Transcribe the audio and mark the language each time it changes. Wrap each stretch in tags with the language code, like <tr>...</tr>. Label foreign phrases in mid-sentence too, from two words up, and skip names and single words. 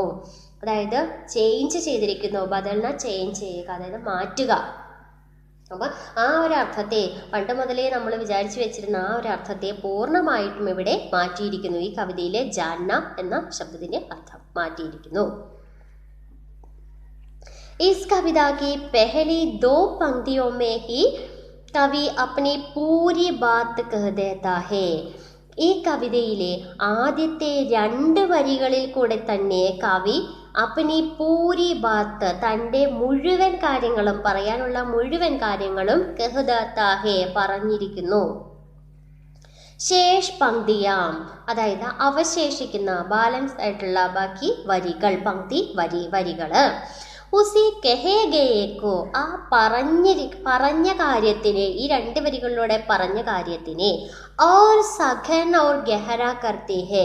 <ml>അതായത് ചേഞ്ച് ചെയ്തിരിക്കുന്നു. ബദൽന ചേഞ്ച് ചെയ്യുക, അതായത് മാറ്റുക. അപ്പം ആ ഒരു അർത്ഥത്തെ പണ്ട് മുതലേ നമ്മൾ വിചാരിച്ചു വെച്ചിരുന്ന ആ ഒരു അർത്ഥത്തെ പൂർണ്ണമായിട്ടും ഇവിടെ മാറ്റിയിരിക്കുന്നു. ഈ കവിതയിലെ ജാന്ന എന്ന ശബ്ദത്തിന്റെ അർത്ഥം മാറ്റിയിരിക്കുന്നു.</ml> <hi>इस कविता की पहली 2 पंक्तियों में ही कवि अपनी पूरी बात कह देता है.</hi> <ml>ഈ കവിതയിലെ ആദ്യത്തെ 2 വരികളിൽ കൂടെ തന്നെ കവി</ml> <hi>अपनी पूरी बात,</hi> <ml>തൻ്റെ മുഴുവൻ കാര്യങ്ങളും, പറയാനുള്ള മുഴുവൻ കാര്യങ്ങളും</ml> <hi>कह देता है</hi> <ml>പറഞ്ഞിരിക്കുന്നു.</ml> <hi>शेष पंक्तियाँ,</hi> <ml>അതായത് അവശേഷിക്കുന്ന ബാലൻസ് ആയിട്ടുള്ള ബാക്കി വരികൾ, പങ്ക്തി വരികള്</ml> <hi>उसी कहे गए को,</hi> <ml>ആ പറഞ്ഞ കാര്യത്തിനെ, ഈ 2 വരികളിലൂടെ പറഞ്ഞ കാര്യത്തിനെ</ml> <hi>और सघन और गहरा करती है.</hi>